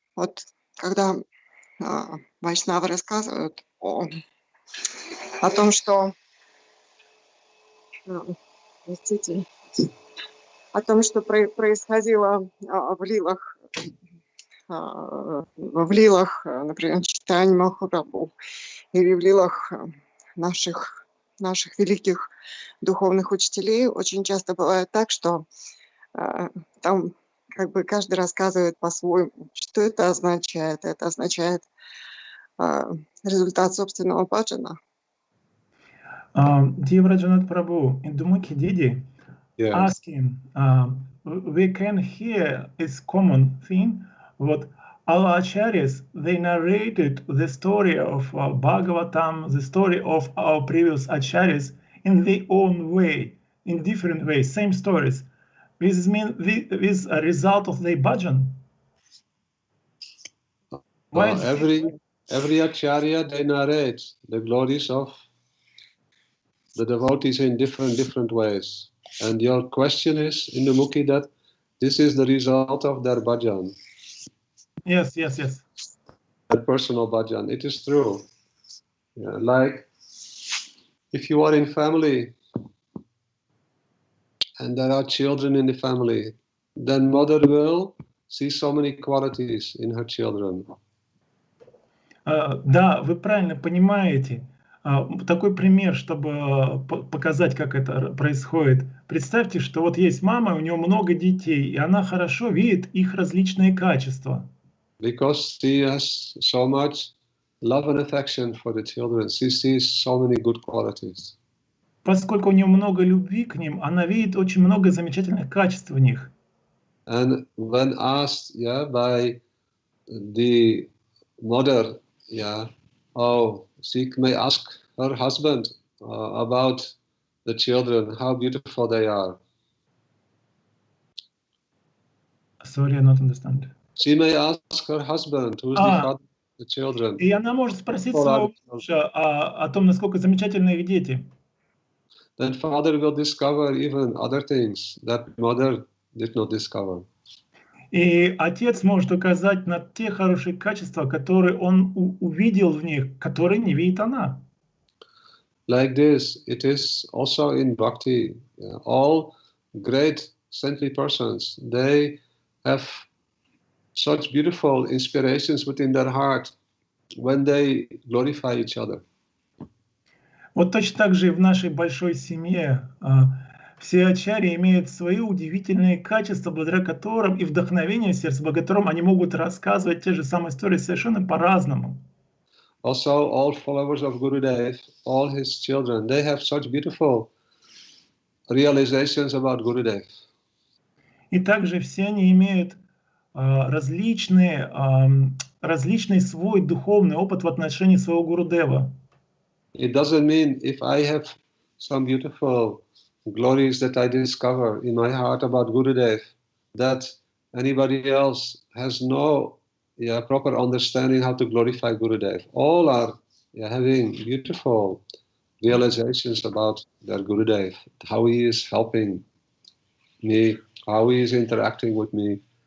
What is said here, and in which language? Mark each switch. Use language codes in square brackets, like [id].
[ru] Вот когда вайшнавы рассказывают о том, что простите, о том, что происходило в лилах, например, читания Махапрабху, или в лилах наших великих духовных учителей, очень часто бывает так, что там как бы каждый рассказывает по-своему, что это означает. Это означает результат собственного баджана. [en] Dear Vраджанатх Prabhu, in Dumukhi Didi, Yes. asking, we can hear is common thing, what our acharyas, they narrated the story of Bhagavatam, the story of our previous acharyas in their own way, in different ways, same stories. This means with a result of their bhajan. Why Every acharya, they narrate the glories of the devotees in different ways. And your question is, in the Mukhi, that this is the result of their bhajan. Yes. Their personal bhajan. It is true. Yeah, like if you are in family and there are children in the family, then mother will see so many qualities in her children. [ru] Да, вы правильно понимаете. Такой пример, чтобы показать, как это происходит. Представьте, что вот есть мама, у нее много детей, и она хорошо видит их различные качества. [en] Because she has so much love and affection for the children, she sees so many good qualities. [ru] Поскольку у нее много любви к ним, она видит очень много замечательных качеств в них. [en] And when asked, by the mother, she may ask her husband about the children, how beautiful they are. Sorry, I don't understand. She may ask her husband, who is the father of the children. [ru] И она может спросить своего мужа о том, насколько замечательны их дети. [en] Then father will discover even other things that mother did not discover. [ru] И отец может указать на те хорошие качества, которые он увидел в них, которые не видит она. [en] Like this, it is also in bhakti. All great saintly persons, they have such beautiful inspirations within their heart when they glorify each other. [ru] Вот точно так же и в нашей большой семье все ачарьи имеют свои удивительные качества, благодаря которым и вдохновение в сердце, благодаря которым они могут рассказывать те же самые истории совершенно по-разному. [en] Also, all followers of Gurudev, all his children, they have such beautiful realizations about Gurudev. [ru] И также все они имеют различный свой духовный опыт в отношении своего Гурудева. [en] It doesn't mean if I have some beautiful glories that I discover in my heart about Gurudev, that anybody else has no proper understanding how to glorify Gurudev. All are having beautiful realizations about their Gurudev, how he is helping me, how he is interacting with me.